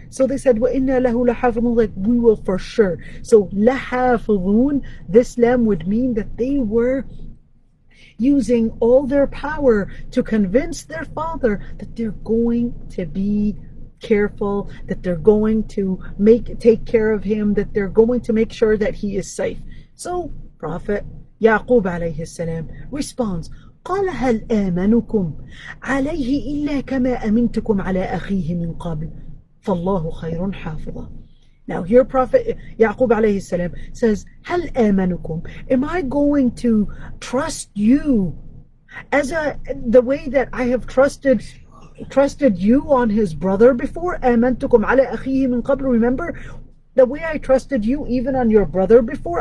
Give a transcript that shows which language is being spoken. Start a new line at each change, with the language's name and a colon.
English: So they said
Arabic: وَإِنَّا لَهُ لَحَافِظُونَ,
English: like we will for sure. So لَحَافِظُونَ, this lam would mean that they were using all their power to convince their father that they're going to be careful, that they're going to take care of him, that they're going to make sure that he is safe. So Prophet Yaqub alayhi salam responds,
Arabic: قال هل آمنكم عليه إلا كما أمنتكم على أخيه من قبل فالله خير حافظا.
English: Now here Prophet Yaqub alayhi salam says,
Arabic: هل آمنكم,
English: am I going to trust you as the way that I have trusted you on his brother before?
Arabic: آمنتكم على أخيه من قبل.
English: Remember the way I trusted you even on your brother before?